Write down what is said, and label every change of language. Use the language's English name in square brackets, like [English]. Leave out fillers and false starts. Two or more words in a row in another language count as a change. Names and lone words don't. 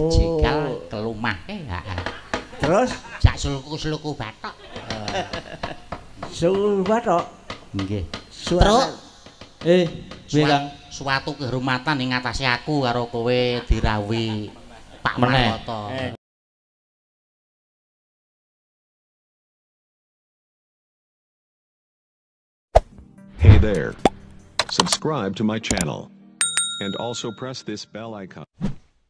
[Javanese] Jekal kelumahke. Terus sak sulku-sulku bathok. sulku bathok. Nggih. Terus piye Kang? [Indonesian] Suatu kehormatan [Javanese] ing ngatasé aku karo kowe dirawuhi Pak Marwata. [English] Hey there. Subscribe to my channel. And also press this bell icon.